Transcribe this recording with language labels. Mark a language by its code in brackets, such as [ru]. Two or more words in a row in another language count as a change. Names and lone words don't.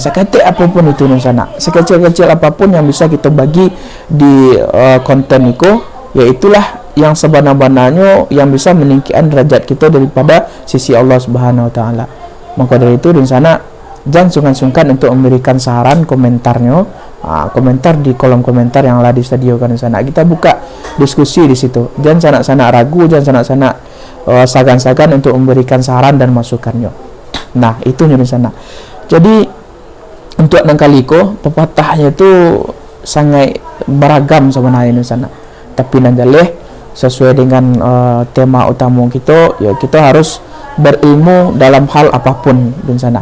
[id] Sekecil apapun itu di sana, sekecil-kecil apapun yang bisa kita bagi di konten itu, yaitulah yang sebenar-benarnya yang bisa meninggikan derajat kita daripada sisi Allah [ar] Subhanahu wa taala. [id] Maka dari itu di sana jangan sungkan-sungkan untuk memberikan saran komentarnya, komentar di kolom komentar yang telah disediakan di sana. Kita buka diskusi di situ. Jangan sanak-sanak ragu, jangan sanak-sanak sagan-sagan untuk memberikan saran dan masukannya. Nah, itu di sana. Jadi untuk nangkaliko pepatahnya itu sangat beragam sebenarnya di sana. Tapi nanjaleh sesuai dengan tema utama kita, ya kita harus berilmu dalam hal apapun di sana.